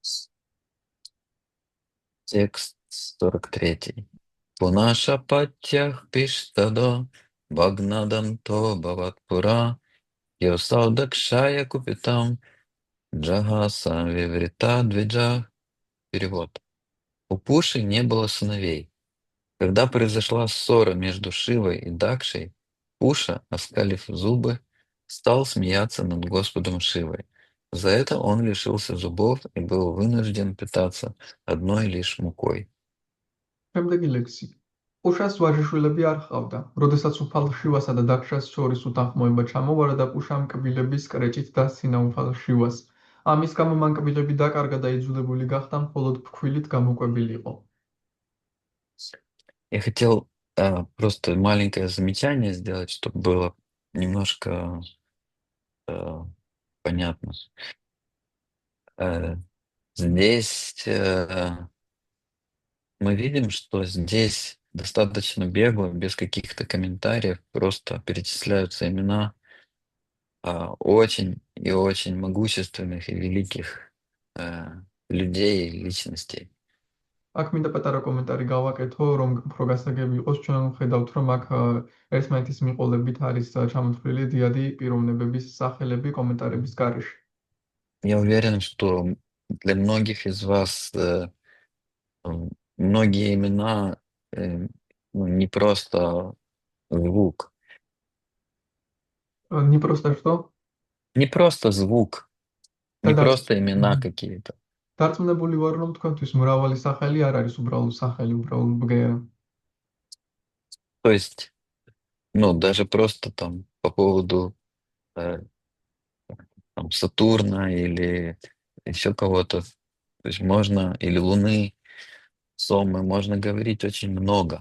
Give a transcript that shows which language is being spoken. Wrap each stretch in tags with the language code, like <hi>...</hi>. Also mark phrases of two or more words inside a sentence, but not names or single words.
<ru>Текст 43.</ru> <sa>पूष्णः अपत्यः पिष्टादो भग्नदं तो भवत्पुरा योऽसौ दक्षाय कुपितं जहास विवृत द्विजः.</sa> <ru>Перевод. У Пуши не было сыновей. Когда произошла ссора между Шивой и Дакшей, Пуша, оскалив зубы, стал смеяться над Господом Шивой. За это он лишился зубов и был вынужден питаться одной лишь мукой.</ru> <ka>შემდეგი ლექსი. პუშას ვაჟიშვილები არ ჰყავდა. როდესაც უფალ შივასა და დაქშას შორის უთანხმოება ჩამოვარა და პუშამ კბილების კრეჭით დასცინა უფალ შივას. ამის გამო მან კბილები დაკარგა და იძულებული გახდა მხოლოდ ფქვილით გამოკვებილიყო.</ka> <ru>Я хотел просто маленькое замечание сделать, чтобы было немножко понятно. Здесь мы видим, что здесь достаточно бегло, без каких-то комментариев, просто перечисляются имена очень и очень могущественных и великих людей и личностей.</ru> <ka>აქ მინდა პატარა კომენტარი გავაკეთო, რომ უფრო გასაგები იყოს, ჩვენ ვხედავთ, რომ აქ ერთმანეთის მიყოლებით არის ჩამოთვლილი დიადი პიროვნებების სახელები კომენტარების გარეშე.</ka> <ru>Я уверен, что для многих из вас многие имена не просто звук. Не просто что? Не просто звук, не Да-да. просто имена какие-то.</ru> <ka>დარწმუნებული ვარ, რომ თქვენთვის მრავალი სახელი არ არის უბრალოდ სახელი, უბრალოდ ბგერა.</ka> <ru>То есть, даже просто там по поводу там, Сатурна или еще кого-то, то есть можно, или Луны, Сомы, можно говорить очень много.</ru>